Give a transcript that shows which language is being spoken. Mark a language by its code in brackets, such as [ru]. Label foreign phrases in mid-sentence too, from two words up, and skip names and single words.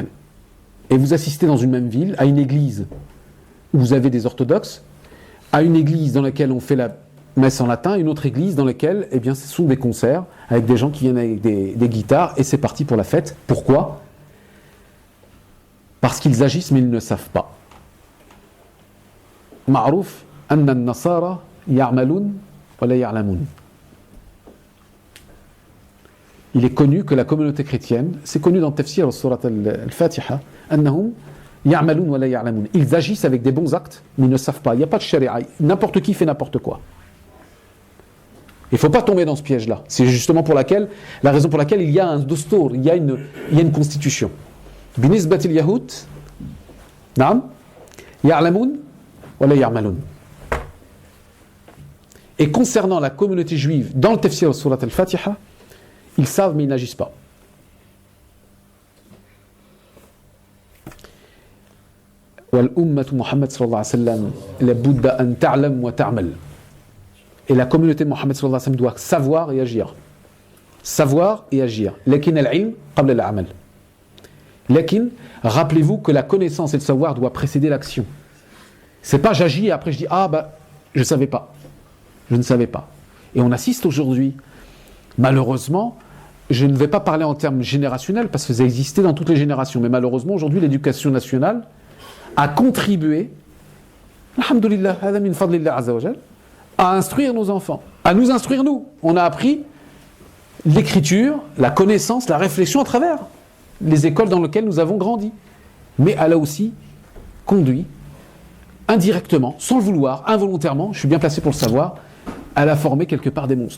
[fr] Et vous assistez dans une même ville à une église où vous avez des orthodoxes, à une église dans laquelle on fait la messe en latin, une autre église dans laquelle, eh bien, ce sont des concerts avec des gens qui viennent avec des guitares et c'est parti pour la fête. Pourquoi ? Parce qu'ils agissent mais ils ne savent pas. [ar] معروف أن النصارى يعملون ولا يعلمون. [fr] Il est connu que la communauté chrétienne, c'est connu dans le tafsir au surat al-Fatiha, [ar] أنهم يعملون ولا يعلمون. [fr] Ils agissent avec des bons actes mais ils ne savent pas. Il n'y a pas de sharia. N'importe qui fait n'importe quoi. Il ne faut pas tomber dans ce piège-là. C'est justement la raison pour laquelle il y a un dostur, il y a une constitution. [ar] بالنسبة اليهود نعم يعلمون ولا يعملون. [fr] Et concernant la communauté juive dans le tafsir surat al-Fatiha, ils savent mais ils n'agissent pas. [ar] والأمة محمد صلى الله عليه وسلم لابد أن تعلم وتعمل. [fr] Et la communauté de Mohammed [ar] صلى الله عليه وسلم [fr] doit savoir et agir. Savoir et agir. [ar] لكن العلم قبل العمل. [fr] Lakin, rappelez-vous que la connaissance et le savoir doivent précéder l'action. C'est pas j'agis et après je dis je savais pas. Je ne savais pas. Et on assiste aujourd'hui, malheureusement, je ne vais pas parler en termes générationnels parce que ça existait dans toutes les générations, mais malheureusement aujourd'hui l'éducation nationale a contribué, alhamdoulilah, [ar] هذا من فضل الله عز وجل, [fr] à instruire nos enfants, à nous instruire nous. On a appris l'écriture, la connaissance, la réflexion à travers les écoles dans lesquelles nous avons grandi. Mais elle a aussi conduit, indirectement, sans le vouloir, involontairement, je suis bien placé pour le savoir, elle a formé quelque part des monstres.